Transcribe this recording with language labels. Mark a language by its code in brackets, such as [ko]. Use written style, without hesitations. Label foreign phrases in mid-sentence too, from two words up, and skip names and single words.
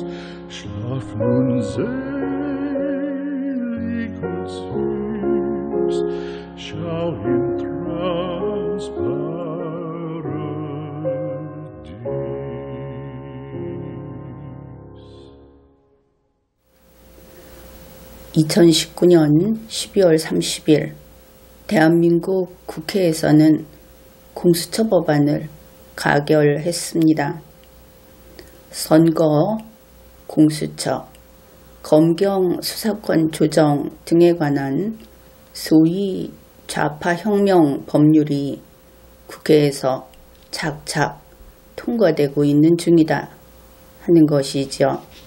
[de] Schlaf nun selig und süß, schau im Traumsparadies. [ko] 2019년 12월 30일 대한민국 국회에서는 공수처 법안을 가결했습니다. 선거, 공수처, 검경 수사권 조정 등에 관한 소위 좌파혁명 법률이 국회에서 착착 통과되고 있는 중이다 하는 것이죠.